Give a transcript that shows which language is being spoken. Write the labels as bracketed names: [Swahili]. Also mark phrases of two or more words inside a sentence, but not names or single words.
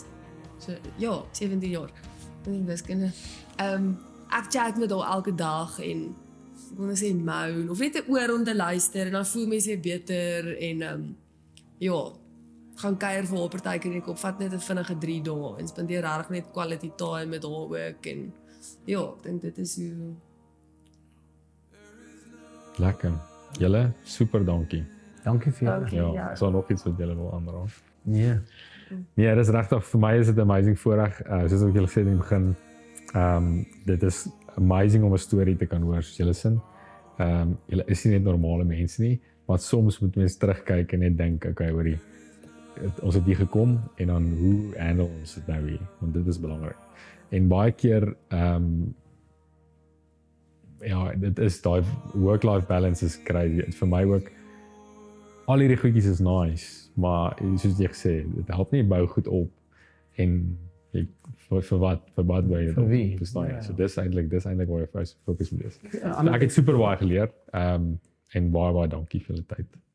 [Afrikaans] So ja, 17 jaar. Dit is wiskunde. Ek chat met haar elke dag en ek wil sê moan of net 'n oor om te luister en dan voel mens weer beter en ja, gaan kuier vir haar partykeer en ek vat net 'n vinnige 3 dae en spandeer regtig net [English] quality time [Afrikaans] met haar ook en ja, ek dink dit is hoe Lekker. Julle, super dankie. Dankie vir jou. Dankie. Ja, Ja. is daar nog iets wat julle wil aanraak? Nee. Nee, dis regtig vir my is dit 'n amazing voorreg. Soos ek julle gesê het in die begin, dit is amazing om 'n storie te kan hoor soos julle sin. Julle is nie net normale mense nie, maar soms moet mense terugkyk en net dink, okay, hoorie, ons het hier gekom en dan hoe handle ons dit nou hier? Want dit is belangrik. En baie keer ja, dit is daai [English] work-life balance is crazy. [Afrikaans] Vir my ook al hierdie goedjies is nice, maar soos jy gesê, dit help nie bou goed op en vir wat wil jy Vir wie? verstaan jy? Ja. So dis eintlik waar jy fokus moet wees. Ja, Ek het super baie geleer en baie dankie vir die tyd.